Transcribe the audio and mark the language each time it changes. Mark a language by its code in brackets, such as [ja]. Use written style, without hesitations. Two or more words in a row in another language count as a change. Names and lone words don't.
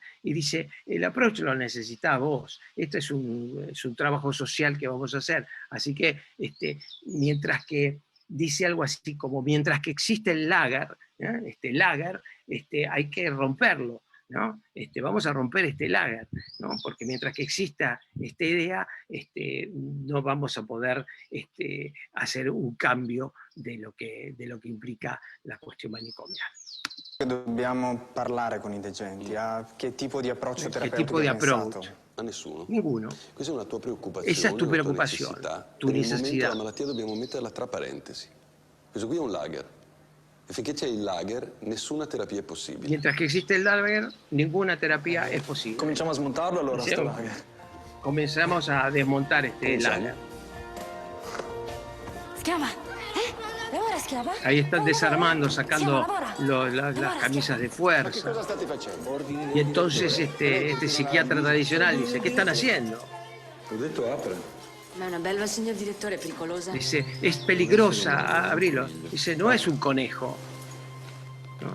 [es] Y dice, el approach lo necesitás vos, esto es un trabajo social que vamos a hacer, así que mientras que dice algo así como, mientras que existe el lager, hay que romperlo, ¿no? Vamos a romper este lager, ¿no? Porque mientras que exista esta idea, no vamos a poder hacer un cambio de lo que implica la cuestión manicomial. [it] Dobbiamo parlare con i degenti. A che tipo di approccio [es] ¿Qué [it] terapeutico [es] tipo de [it] hai pensato? [es] approach? [it] A nessuno. [es] Ninguno. [it] Questa è una tua preoccupazione, [es] Esa es tu [it] una tua [es] preocupación, [it] necessità. [es] tu [it] Per il momento [es] necesidad. [it] la malattia dobbiamo metterla tra parentesi. Questo qui è un lager. E finché c'è il lager, nessuna terapia è possibile. [es] Mientras que existe el lager, ninguna terapia es posible. [it] Cominciamo a smontarlo allora, sto Diciamo, lager. [es] comenzamos a desmontar este [it] Cominciamo. [es] lager. [it] Schiava, lavora schiava. [es] Ahí están desarmando, sacando [it] Lavora. [es] las camisas de fuerza. [it] Cosa state facendo? [es] Y entonces este psiquiatra tradicional dice, ¿qué están haciendo? [it] Ho detto apra. Ma è una belva, signor direttore, è pericolosa. [es] Dice, es peligrosa, abrilo. Dice, no es un conejo. ¿No?